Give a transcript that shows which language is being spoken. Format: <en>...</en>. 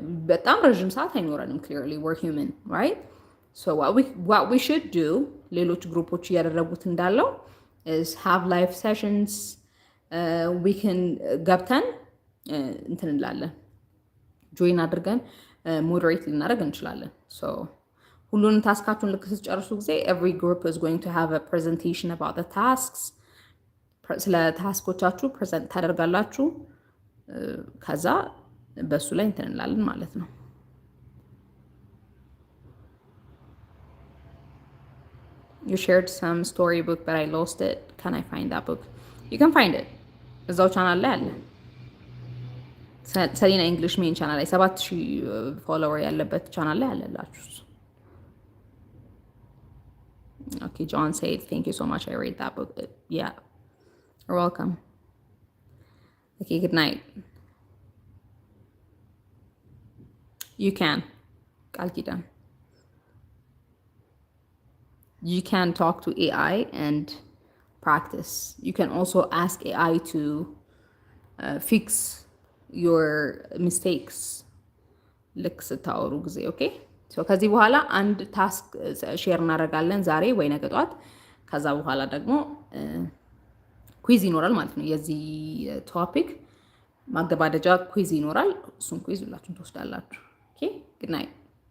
<am>በጣም ረዥም ሰዓት አይኖረንም።</am> <en>clearly we're human, right? So what we should do,</en> <am>ሌሎች ግሩፖች እያደረጉት እንዳለው</am> <en>is have live sessions.</en> <am>We can ገብተን እንትን እንላለን፣ ጆይን አድርገን ሞዴሬት ልናደርግ እንችላለን። so ሁሉንም ታስካችሁን ልክ ስትጨርሱ ጊዜ</am> <en>every group is going to have a presentation about the tasks.</en> <am>ስለ ታስኮቻችሁ ፕሬዘንት ታደርጋላችሁ። ከዛ በሱ ላይ እንትን እንላለን ማለት ነው።</am> <en>You shared some storybook but I lost it. Can I find that book? You can find it.</en> <am>እዛው ቻናል ላይ አለ። ሰሊና እንግሊሽ ሜን ቻናል ላይ 7000 ፎሎወር ያለበት ቻናል ላይ አለላችሁ።</am> <en>Okay, John said thank you so much. I read that book. Yeah. You're welcome. Okay, good night. you can ቃል ኪዳን you can talk to AI and practice. You can also ask AI to fix your mistakes</en> <am>ልክ ስታወሩ ጊዜ ኦኬ። ከዚህ በኋላ አንድ ታስክ ሼር እናደርጋለን ዛሬ ወይ ነገ ጠዋት። ከዛ በኋላ ደግሞ ኩዊዝ ይኖራል ማለት ነው። የዚህ ቶፒክ ማገባደጃ ኩዊዝ ይኖራል። እሱን ኩዊዝ ሁላችሁም ትወስዳላችሁ። ኦኬ ጉድ ናይት።</am>